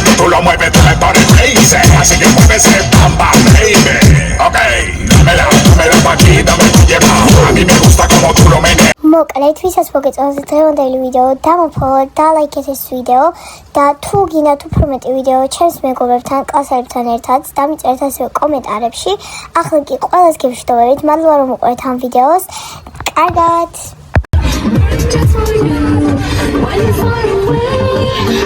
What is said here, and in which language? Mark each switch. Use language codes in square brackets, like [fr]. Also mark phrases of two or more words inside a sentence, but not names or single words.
[es] lo mueves, tú me pones crazy. Así que mueve ese bam bam, baby. Ok, dámela pa' aquí, dame tu lleva. A mí me gusta como tú lo meneas. [ka] მოკლედ, ვისაც მოგეწონათ დღევანდელი ვიდეო, დამოფოლოთ, დალაიქეთ ეს ვიდეო და თუ გინდათ უფრო მეტი ვიდეო ჩემს მეგობრებთან, კლასელებთან ერთად, დამიწერეთ ასევე კომენტარებში. ახლა კი ყველას გემშვიდობებით, მადლობა რომ უყურეთ ამ ვიდეოს. კარგად!